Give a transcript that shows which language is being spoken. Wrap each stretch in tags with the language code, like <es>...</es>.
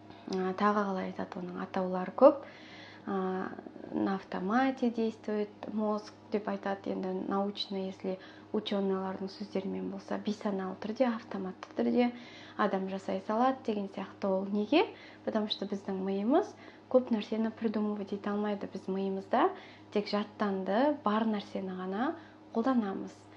<kk>Тағы қалай айтады, оның атаулары көп.</kk> <ru>На автомате действует мозг</ru> <kk>деп айтады. Енді</kk> <ru>научно, если</ru> <kk>ученыйлардың сөздерімен болса, бейсаналы түрде, автоматты түрде адам жасай салады деген сияқты. Ол неге?</kk> <ru>Потому что</ru> <kk>біздің миымыз көп нәрсені</kk> <ru>придумывать</ru> <kk>ете алмайды. Біз миымызда тек жаттанды бар нәрсені ғана қолданамыз.</kk>